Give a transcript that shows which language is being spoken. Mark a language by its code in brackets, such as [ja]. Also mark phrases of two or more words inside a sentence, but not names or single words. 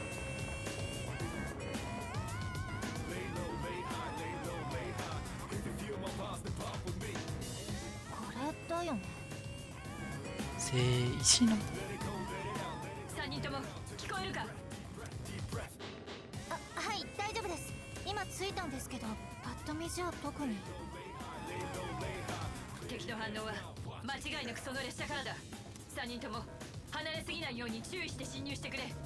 [ja] これだよね。 [fr] C'est ici, non? [ja] 3 人とも聞こえるか。あ、はい、大丈夫です。今着いたんですけど、パッと見じゃ特に。敵の反応は間違いなくその列車からだ。3人とも離れすぎないように注意して侵入してくれ。